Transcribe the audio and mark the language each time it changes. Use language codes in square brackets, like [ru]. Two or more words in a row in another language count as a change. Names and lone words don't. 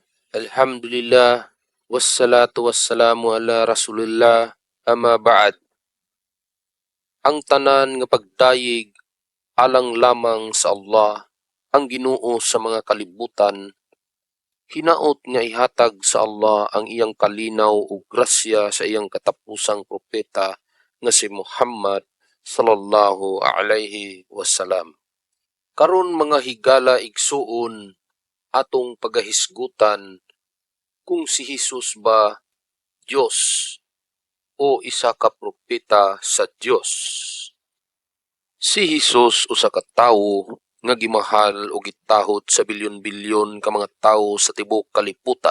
[ar] الحمد لله والصلاة والسلام على رسول الله أما بعد. [ceb] Ang tanan nga pagdayeg alang lamang sa Allah, ang Ginoo sa mga kalibutan, hinaot nga ihatag sa Allah ang iyang kalinaw ug grasya sa iyang katapusang propeta nga si Muhammad [ar] صلى الله عليه وسلم. [ceb] Karon mga higala igsuon atong pagahisgutan kung si Hesus ba Diyos o isa ka propeta sa Dios. Si Hesus usa ka tawo nga gimahal o gitahod sa bilyon-bilyon ka mga tawo sa tibuok kalibutan.